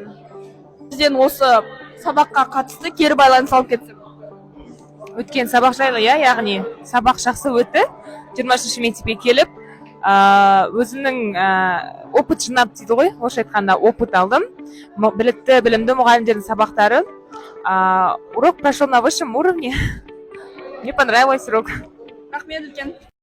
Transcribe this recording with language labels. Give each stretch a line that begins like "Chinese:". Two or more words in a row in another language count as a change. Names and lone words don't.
Kazakh: Сізден осы сабаққа қатысты кері байланыс алып кетсем. Өткен сабақ жайлы, яғни сабақ жақсы өтті. 23-ші мектепке келіп, өзімнің опыт жинап дейді ғой, орысша айтқанда опыт алдым. Білікті, білімді мұғалімдердің сабақтары.
Russian: Урок прошел на высшем уровне. Мне понравилось урок.
Kazakh: Рахмет үлкен.